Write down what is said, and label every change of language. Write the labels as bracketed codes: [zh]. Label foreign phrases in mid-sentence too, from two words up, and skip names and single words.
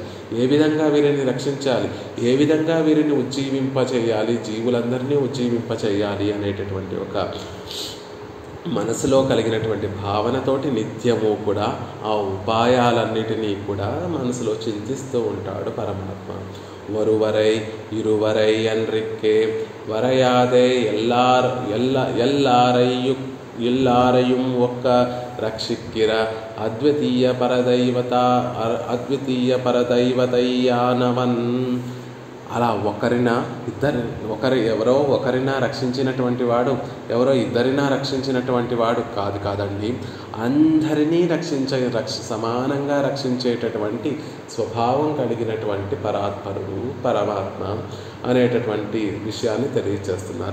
[te] ఏ విధంగా వీరిని రక్షించాలి, ఏ విధంగా వీరిని ఉజ్జీవింపచేయాలి, జీవులందరినీ ఉజ్జీవింపచేయాలి అనేటటువంటి ఒక మనసులో కలిగినటువంటి భావనతోటి నిత్యము కూడా ఆ ఉపాయాలన్నిటినీ కూడా మనసులో చింతిస్తూ ఉంటాడు పరమాత్మ. [ta] ஒருவரை இருவரை என்றிக்கே வரையாதே எல்லாரையும் ஒக்க ரட்சிக்கிற அத்விதீய பரదైవతయ్యానవన్. [te] అలా ఎవరో ఒకరినా రక్షించినటువంటి వాడు, ఎవరో ఇద్దరినా రక్షించినటువంటి వాడు కాదండి, అందరినీ సమానంగా రక్షించేటటువంటి స్వభావం కలిగినటువంటి పరాత్పరుడు పరమాత్మ అనేటటువంటి విషయాన్ని తెలియజేస్తున్నారు.